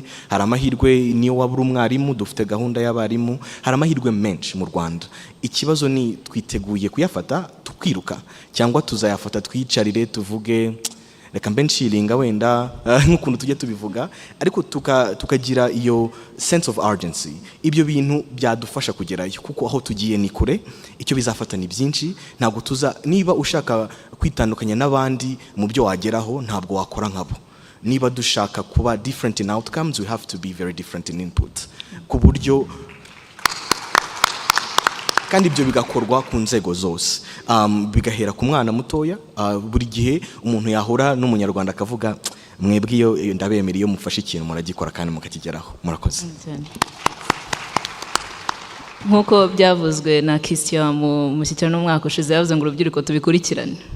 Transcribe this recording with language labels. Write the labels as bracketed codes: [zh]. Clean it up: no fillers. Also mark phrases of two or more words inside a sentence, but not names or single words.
[rw] Hari amahirwe niyo wabura umwarimu, dufite gahunda y'abarimu. Hari amahirwe menshi mu Rwanda. Ikibazo ni twiteguye kuyafata tukiruka cyangwa tuzayafata twicarire tuvuge reka mbe nshiringa wenda nk'ukuntu tujye tubivuga, ariko tukagira iyo [en] sense of urgency. [rw] Ibyo bintu byadufasha kugerayo kuko aho tugiye ni kure. Icyo bizafata ni byinshi. Ntabwo niba ushaka kwitandukanya n'abandi mu byo wageraho ntabwo wakora nkabo. Niba dushaka kuba [en] different in outcomes, we have to be very different in input. [rw] Ku buryo kandi ibyo bigakorwa ku nzego zose, bigahera ku mwana mutoya. Buri gihe umuntu yahura n'umunyarwanda akavuga mwebwe iyo ndabemera iyo mufashe ikintu muragikora kandi mukakigeraho. Murakoze. Nkuko byavuzwe na Christian mu mushyikirano n'umwaka ushize, yavuze ngo urubyiruko tubikurikirane.